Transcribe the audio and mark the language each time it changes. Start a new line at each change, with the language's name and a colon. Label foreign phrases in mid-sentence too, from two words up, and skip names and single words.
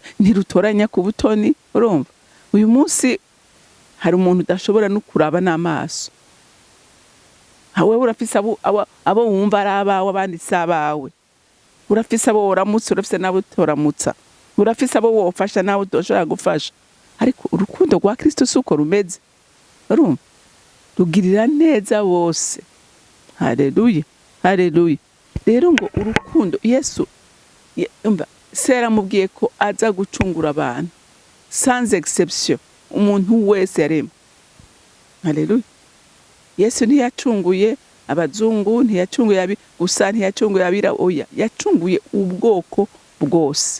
Rundi: Ntirutoranya ku butoni. Urumva uyu munsi hari umuntu udashobora no kuraba n'amaso. Hawe urafise abo wumva ari abawe abandi si abawe. Urafise abo woramutsa, urafise nabo utoramutsa. Urafise abo wofasha nawe utoshobora gufasha. Ariko urukundo rwa Kristo suko rumeze. Urumva rugirira neza bose. Haleluya. Haleluya. Rero ngo urukundo Yesu sera mubwiye ko aza gucungura abantu
French: sans exception.
Rundi: Umuntu wese yaremwe. Haleluya. Yesu ntiyacunguye abazungu, ntiyacunguye gusa, ntiyacunguye abira oya, yacunguye ubwoko bwose.